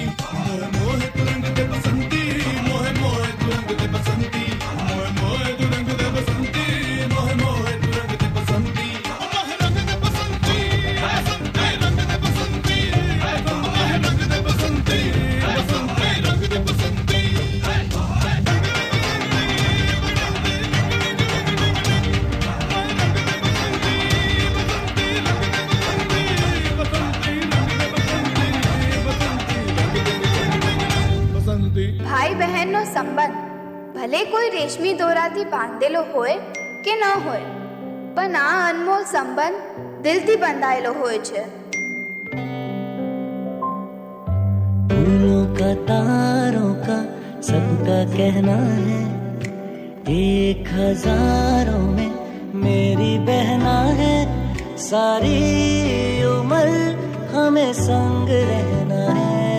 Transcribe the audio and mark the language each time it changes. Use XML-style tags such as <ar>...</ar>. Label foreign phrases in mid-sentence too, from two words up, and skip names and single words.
<hi>मोहे मोहे तू रंग दे बसंती, मोहे मोहे तू रंग दे बसंती। मोहे मोहे तू रंग दे बसंती, मोहे मोहे तू रंग दे बसंती। मोहे रंग दे बसंती, बसंती रंग दे बसंती। मोहे रंग दे बसंती, बसंती रंग दे बसंती।</hi> <gu>ભાઈ બહેનનો સંબંધ ભલે કોઈ રેશમી દોરાથી બાંધેલો હોય કે ન હોય, પણ આ અનમોલ સંબંધ દિલથી બંધાયેલો હોય છે.</gu> <hi>फूलों का तारों का सबका कहना है, एक हजारों में मेरी बहना है। सारी उम्र हमें संग रहना है।</hi>